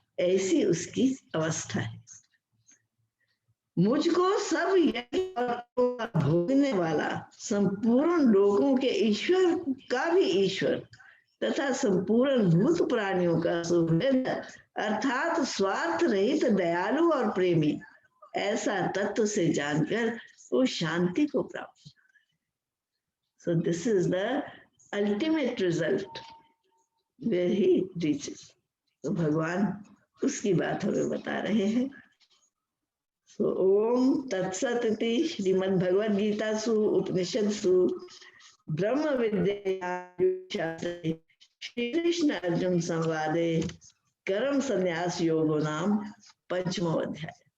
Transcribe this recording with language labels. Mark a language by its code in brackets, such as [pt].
[hi] ऐसी उसकी अवस्था है। मुझको सब यज्ञ भोगने वाला, संपूर्ण लोगों के ईश्वर का भी ईश्वर तथा संपूर्ण भूत प्राणियों का सुहृद अर्थात स्वार्थ रहित दयालु और प्रेमी, ऐसा तत्व से जानकर वो शांति को प्राप्त। [en] So this is the ultimate result where he reaches. [hi] तो भगवान उसकी बात हमें बता रहे हैं। [sa] So ओम तत्सत इति श्रीमद् भगवद गीतासु उपनिषत्सु ब्रह्म विद्या शास्त्रे श्री कृष्ण अर्जुन संवादे कर्म संन्यास योगो नाम [hi] 5वां अध्याय।